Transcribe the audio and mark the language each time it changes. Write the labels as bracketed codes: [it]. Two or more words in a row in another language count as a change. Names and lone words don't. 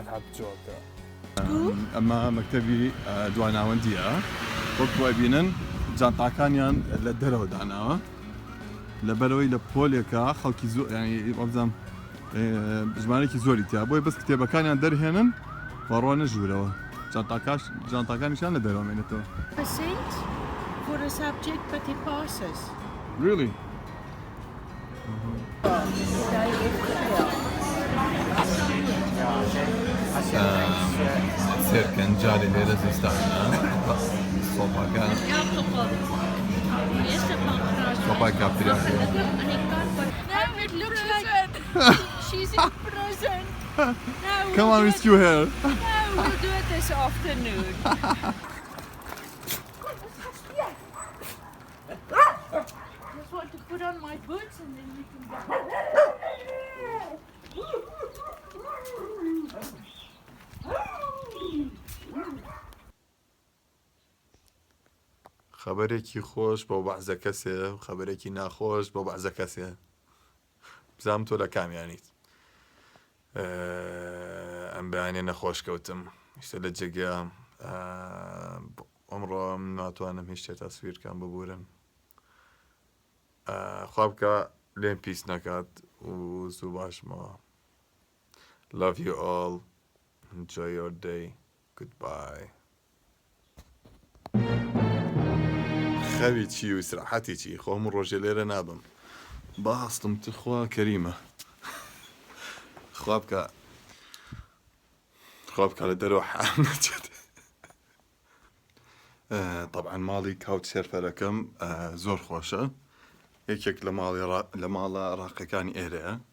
[ckb] هات جۆکە ئەمە مەکتەبی دواناوەندیە وەکوە بینن جانتاکانیان لە دەرەوە داناوە لەبەرەوەی لە پۆلێکە خەڵکی زۆر وەبزانم ژمارەێکی زۆری تیا بۆی بەس کتێبەکانیان دەرهێنن بەڕۆ نەژوورەوە جانتاکانیشان لە دەرەوە مێنێتەوە [en] for a subject but he passes. Really? [ckb] سێرکەن جارێ لێرە زستانە سۆپاکان سۆپای کافتریا [en] No, it looks like she's in prison. Come on, rescue her. No, we'll do it this afternoon. Just want to put on my boots and then we can go. [ckb] خەبەرێکی خۆش بۆ بەعزە کەسێ و خەبەرێکی ناخۆش بۆ بەعزە کەسێ بزانم تۆ لە کامیانیت ئەم بەیانێ نەخۆش کەوتم شتە لە جێگە ئەمڕۆ ناتوانم هیچ شتێ تەسویرکەم ببورم خوا بکە لێم پیس نەکات و زوو باشمەوە [en] Love you all. Enjoy your day. Goodbye. [ckb] خەوی چی و ئیسراحەتی چی خۆم ڕۆژێ لێرە نابم باستم تخوا کەریمە خوا بکە لە دەرەوە حام نەچێت طبعا ماڵی کاوچ سێرفەرەکەم زۆر خۆشە یەکێک لە ماڵە ڕاقەکانی ئێرەیە